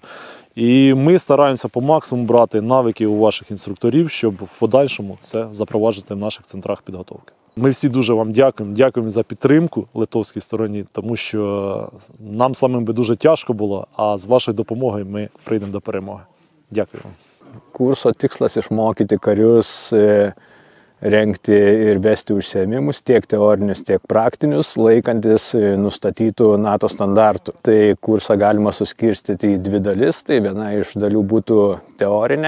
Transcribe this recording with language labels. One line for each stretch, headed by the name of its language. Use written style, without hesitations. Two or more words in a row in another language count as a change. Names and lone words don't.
Ukrainian: І ми стараємося по максимуму брати навики у ваших інструкторів, щоб в подальшому це запроваджувати в наших центрах підготовки. Ми всі дуже вам дякуємо за підтримку литовській стороні, тому що нам самим би дуже тяжко було, а з вашою допомогою ми прийдемо до перемоги. Дякую вам.
Lithuanian: Kurso tikslas išmokyti karius rengti ir vesti užsiėmimus, tiek teorinius, tiek praktinius, laikantis nustatytų NATO standartų. Tai kursą galima suskirstyti į dvi dalis. Tai viena iš dalių būtų teorinė.